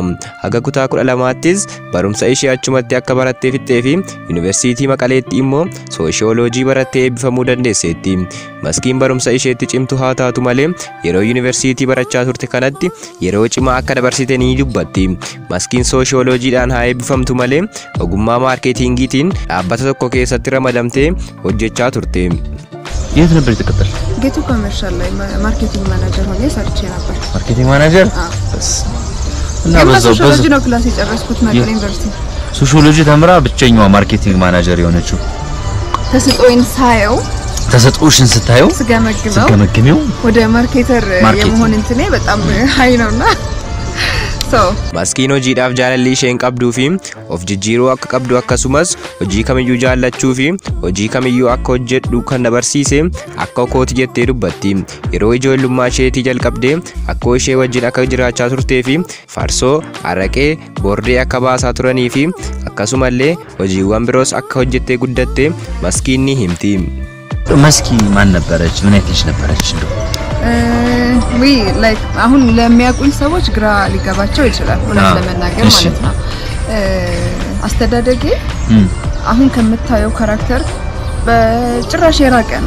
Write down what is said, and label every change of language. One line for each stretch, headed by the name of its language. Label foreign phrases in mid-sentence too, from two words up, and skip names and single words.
Oromo: Haga kutaa 12ttis barumsa ishee achumatti akka barattee fixxee fi Yuunivarsiitii Maqaleetti immoo sooshiyooloojii barattee eebbifamuu dandeesseetti. Maskiin barumsa isheetti cimtu haa taatu malee yeroo Yuunivarsiitii barachaa turte kanatti yeroo cimaa akka dabarsite ni dubbatti. Maskiin sooshiyooloojiidhaan haa eebbifamtu malee ogummaa ማርኬቲንግitiin dhaabbata tokko keessatti ramadamtee hojjechaa turte.
Amharic: የት ነበር የተቀጠርሽ? ጌቱ ኮመርሻል ላይ ማርኬቲንግ ማናጀር ሆኜ ሰርቼ ነበር። ማርኬቲንግ ማናጀር? እና በሶሺዮሎጂ ነው ክላስ የጨረስኩት መቀሌ ዩኒቨርሲቲ። ሶሺዮሎጂ ተምራ ብቸኛዋ ማርኬቲንግ ማናጀር የሆነችው ተሰጥኦኝ ሳየው ተሰጥኦሽን ስታየው ስገመግመው ወደ ማርኬተር የመሆን እንትኔ በጣም ሃይ ነውና
Oromo: Maskiin hojiidhaaf jaalalli isheen qabduu fi of jijjiiruu akka qabdu akkasumas hojii kamiyyuu jaallachuu fi hojii kamiyyuu akka hojjedhu kan dabarsiise akka kooti jettee dubbatti. Yeroo ijoollummaa isheetii jalqabdee akka ishee wajjin akka jiraachaa turtee fi farsoo, araqee, bordee akka baasaa turanii fi akkasumallee hojiiwwan biroos akka hojjettee guddatte maskiin ni himti.
Amharic: መስኪ ማን ነበረች? ምን አይነት ልጅ ነበረች?
English: we like
Amharic: አሁን ለሚያውቁኝ ሰዎች ግራ ሊገባቸው ይችላል እውነት ለመናገር ማለት ነው። አስተዳደጌ አሁን ከምታየው ካራክተር በጭራሽ የራቀ ነው።